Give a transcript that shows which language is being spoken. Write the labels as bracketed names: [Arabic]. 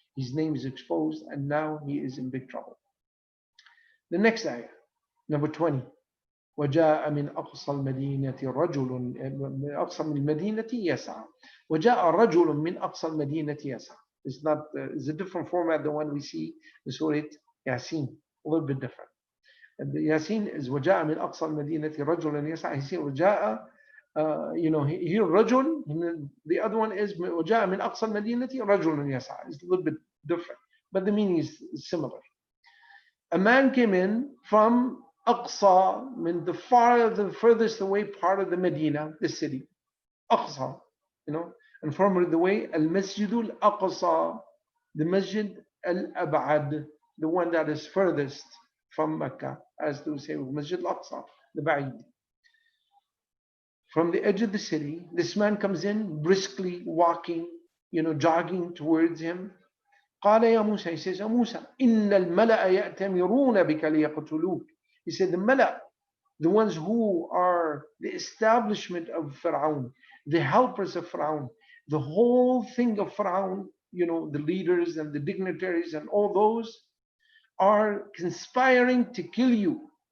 [English] His name is exposed. And now he is in big trouble. The next ayah, number 20. [Arabic] وجاء من أقصى المدينة رجل من أقصى المدينة يسعى. وجاء رجل من أقصى المدينة يسعى. [English] It's a different format than one we see in Surah Yasin, a little bit different. And the Yasin is [Arabic] وجاء من أقصى المدينة رجل يسعى. [English] He وجاء, here رجل. The other one is [Arabic] وجاء من أقصى المدينة رجل يسعى. [English] It's a little bit different, but the meaning is similar. A man came in from Aqsa, mean the furthest away part of the Medina, the city. Aqsa, and from the way Al-Masjid Al-Aqsa, the Masjid Al-Ab'ad, the one that is furthest from Mecca, as to say Masjid Al-Aqsa, the Ba'id. From the edge of the city, this man comes in briskly walking, jogging towards him. [Arabic] قال يا موسى, [English] he says, [Arabic] يا موسى إن الملأ يأتمرون بك ليقتلوك. [English] He said, the Mala, the ones who are the establishment of Pharaoh, the helpers of Pharaoh, the whole thing of Pharaoh, the leaders and the dignitaries and all those are conspiring to kill you.